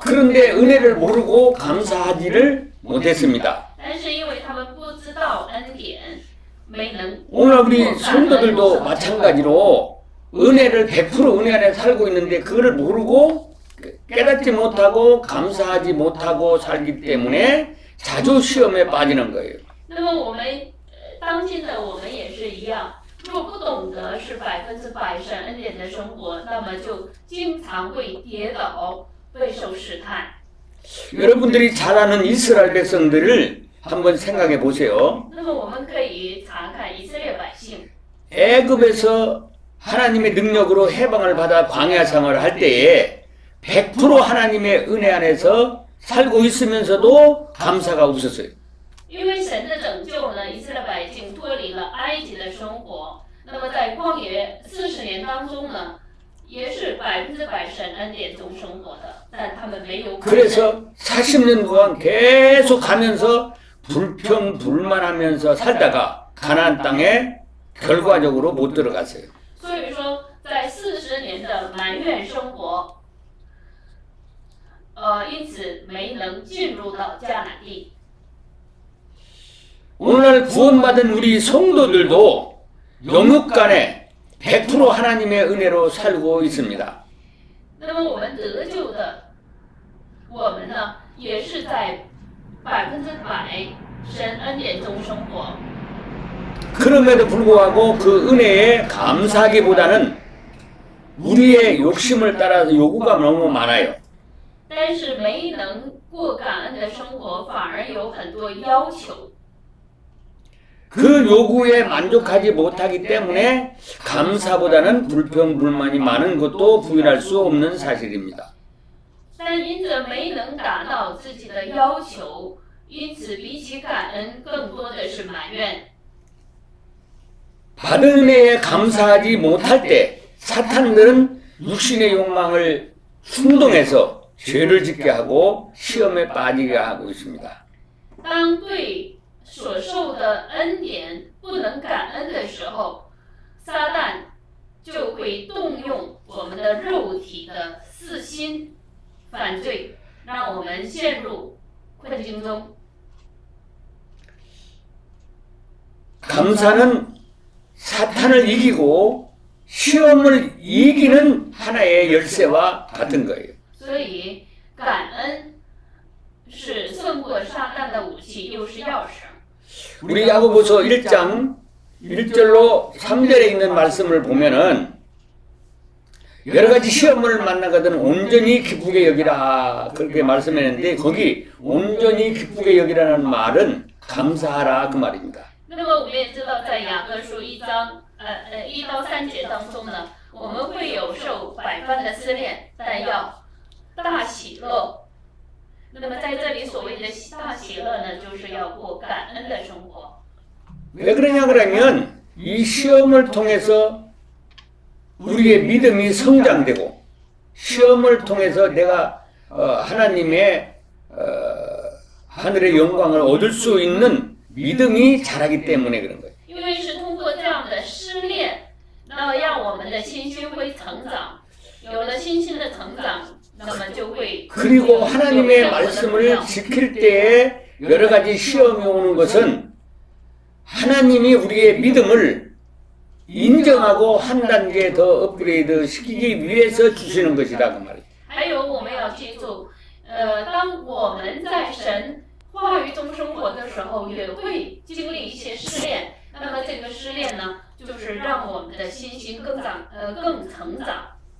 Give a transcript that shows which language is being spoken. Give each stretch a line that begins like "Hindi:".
Korean: 그런데 은혜를 모르고 감사하지를 못했습니다.
Chinese: 但是因为他们不知道恩典，没能。
Korean: 오늘 우리 성도들도 마찬가지로 은혜를 100% 은혜 안에 살고 있는데 그거를 모르고 깨닫지 못하고 감사하지 못하고 살기 때문에 자주 시험에 빠지는 거예요.
Chinese: 那么我们当今的我们也是一样，如果不懂得是100%神恩典的生活，那么就经常会跌倒，备受试探。
Korean: 여러분들이 잘 아는 이스라엘 백성들을 한번 생각해 보세요.
Chinese: 那么我们可以查看以色列百姓，
Korean: 애굽에서 하나님의 능력으로 해방을 받아 광야 생활을 할 때에 100% 하나님의 은혜 안에서 살고 있으면서도 감사가 없었어요.
Chinese: 因为神的拯救呢，以色列百姓脱离了埃及的生活。那么在旷野40年当中呢，也是100%神恩典中生活的，但他们没有。
Korean: 그래서 40년 동안 계속 가면서 불평불만하면서 살다가 가나안 땅에 결과적으로 못 들어갔어요.
Chinese: 所以说，在40年的埋怨生活，因此没能进入到迦南地。
Korean: 오늘날 구원받은 우리 성도들도 영육간에 100% 하나님의 은혜로 살고 있습니다.
Chinese: 那么我们得救的，我们呢，也是在100%神恩典中生活。
Korean: 그럼에도 불구하고 그 은혜에 감사하기보다는 우리의 욕심을 따라서 요구가 너무 많아요.
Chinese: 但是没能过感恩的生活，反而有很多要求。
Korean: 그 요구에 만족하지 못하기 때문에 감사보다는 불평, 불만이 많은 것도 부인할 수 없는 사실입니다.
Chinese: 但因着没能达到自己的要求，因此比起感恩，更多的是埋怨。
Korean: 받은 은혜에 감사하지 못할 때 사탄들은 육신의 욕망을 충동해서 죄를 짓게 하고 시험에 빠지게 하고 있습니다.
Chinese: 当对所受的恩典不能感恩的时候，撒旦就会动用我们的肉体的私心犯罪，让我们陷入困境中。
Korean: 감사는 사탄을 이기고 시험을 이기는 하나의 열쇠와 같은 거예요.
Chinese: 所以，感恩是胜过撒旦的武器，又是钥匙。
Korean: 우리 야고보서 1장 1절로 3절에 있는 말씀을 보면은 여러 가지 시험을 만나거든 온전히 기쁘게 여기라 그렇게 말씀했는데 거기 온전히 기쁘게 여기라는 말은 감사하라 그 말입니다.
Chinese: 那么我们也知道，在雅各书1章1到3节当中呢，我们会有受百般的试炼，但要大喜乐。那么在这里所谓的大喜乐呢，就是要过感恩的生活。
Korean: 왜 그러냐 그러면 이 시험을 통해서 우리의 믿음이 성장되고 시험을 통해서 내가 하나님의 하늘의 영광을 얻을 수 있는 믿음이 자라기 때문에 그런 거예요.
Chinese: 因为是通过这样的试炼，那么让我们的信心会成长，有了信心的成长，那么就会
Korean: 그리고 하나님의 말씀을 지킬 때에 여러 가지 시험이 오는 것은 하나님이 우리의 믿음을 인정하고 한 단계 더 업그레이드 시키기 위해서 주시는 것이다 그 말이에요.
Chinese: 还有我们要记住，当我们在神话语中生活的时候，也会经历一些试炼。那么这个试炼呢，就是让我们的信心更成长。